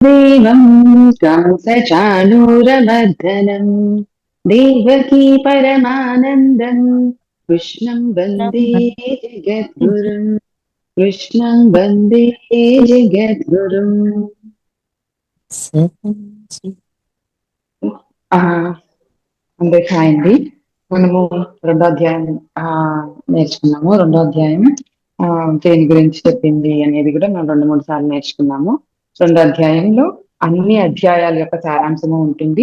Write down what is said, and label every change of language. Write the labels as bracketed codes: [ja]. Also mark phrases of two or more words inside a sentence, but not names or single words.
[sa] देवं कंसचाणूरमर्दनं देवकी परमानन्दं कृष्णं वन्दे जगद्गुरुं कृष्णं वन्दे जगद्गुरुम् [te] అందరికి హాయ్ అండి. మనము రెండో అధ్యాయం నేర్చుకున్నాము. రెండో అధ్యాయం దేని గురించి చెప్పింది అనేది కూడా మనం 2-3 సార్లు నేర్చుకున్నాము. రెండో అధ్యాయంలో అన్ని అధ్యాయాల యొక్క సారాంశము ఉంటుంది.